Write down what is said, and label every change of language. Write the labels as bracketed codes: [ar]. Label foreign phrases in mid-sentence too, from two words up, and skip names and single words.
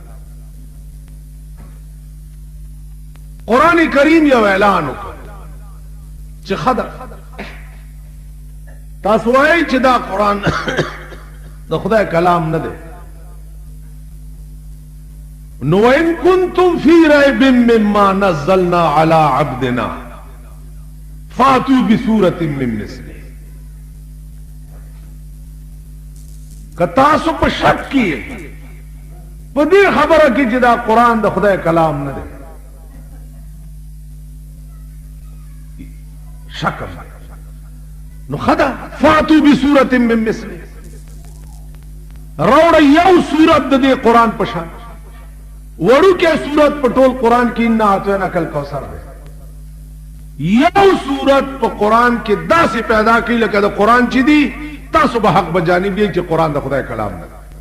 [ps] قرآن کریم یو اعلان وکړ چې خدای تاسو وایئ چې دا قرآن د خدای کلام نه دی، نو [ar] وَإِن كُنتُمْ فِي رَيْبٍ مِّمَّا نَزَّلْنَا عَلَىٰ عَبْدِنَا فَأْتُوا بِسُورَةٍ مِّن مِّثْلِهِ. [ps] که تاسو په شک کې په دې خبره کې چې دا قرآن د خدای کلام نه دی، شک نو خدا [ar] فاتو بسورة من مثله، [ps] روڑ یو سورت د دې قرآن په شان وړو کې سورت په ټول قرآن کې [ar] انا اعطیناک الکوثر [ps] دی. یو سورت په قرآن کې داسې پیدا کړي لکه د قرآن چې دی تاسو به حق بجانب دی چې قرآن د خدای کلام نه.